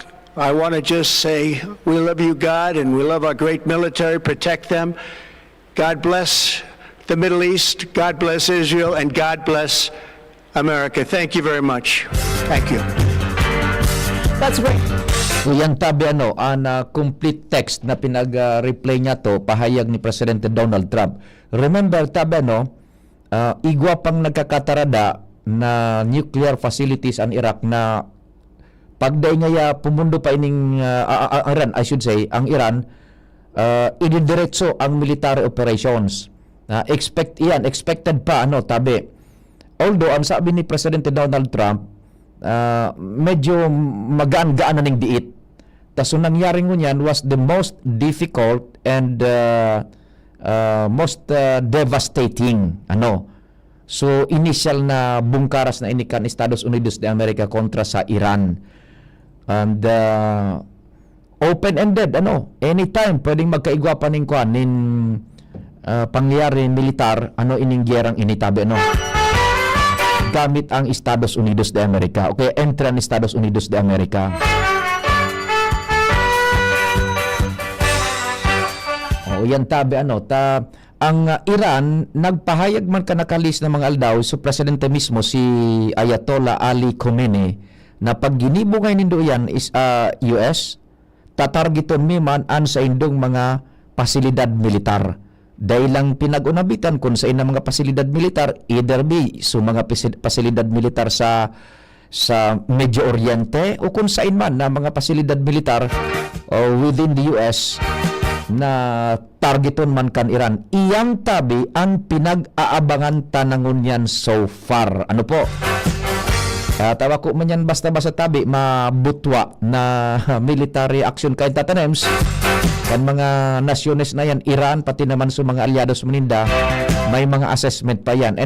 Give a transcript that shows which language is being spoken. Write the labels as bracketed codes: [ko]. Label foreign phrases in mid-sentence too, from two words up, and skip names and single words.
[en] I want to just say we love you, God, and we love our great military. Protect them. God bless the Middle East. God bless Israel, and God bless America. Thank you very much. Thank you. That's great. [bik] So yan tabi ang [en] complete text [bik] na pinag-replay niya to, pahayag ni Presidente Donald Trump. Remember tabi igwa pang nagkakatarada na [en] nuclear facilities [bik] ang Iraq na pagday nga pumundo pa ining Iran, [en] I should say, [bik] ang Iran, ididiretso ang [en] military operations. [bik] Expected pa tabi. Although ang sabi ni Presidente Donald Trump, medyo magaan-gaan na ning diit. So nangyari ngunyan [en] was the most difficult and most devastating [bik] So initial na bungkaras na inikan Estados Unidos de America kontra sa Iran. [en] And open-ended anytime [bik] pwedeng magkaigwa pa ning kuan nin pangyayari militar ining gyerang initabi gamit ang Estados Unidos de America. Okay, entry ang Estados Unidos de America. Yan tabi ang Iran nagpahayag man kanakalis ng mga aldaw so presidente mismo si Ayatollah Ali Khamenei na pag ginibungay nindo yan is US tatargeton mi man an sa indong mga pasilidad militar. Dahil lang pinag-unabitan kung sa inang mga pasilidad militar, either be so mga pasilidad militar sa Medio Oriente o kung sa man na mga pasilidad militar [en] within the [bik] US na targeton man kan Iran. Iyang tabi ang pinag-aabangan tanangon yan so far. Ano po? Tawa ko man yan basta-basta tabi mabutwa na [en] military action [bik] kahit tatanems kan mga nasyones na yan, Iran pati naman sa mga alyados maninda, may mga assessment pa yan.